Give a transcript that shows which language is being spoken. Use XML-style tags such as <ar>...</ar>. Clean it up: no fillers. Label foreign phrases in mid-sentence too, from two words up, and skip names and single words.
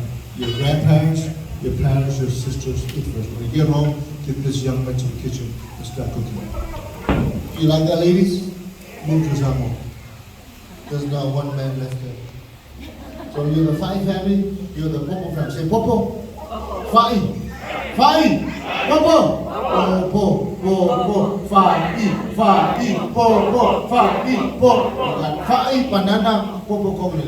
<en>Your grandparents, your parents, your sisters eat first. When you get home, get this young man to the kitchen and start cooking. You like that, ladies? Move to Samoa. There's not one man left there. So you're the Fai family, you're the Popo family. Say Popo. Fai. Fai. Popo. Popo. Popo. Fai. Fai. Popo. Fai. Popo. Fai. Banana. Popo coconut.</en>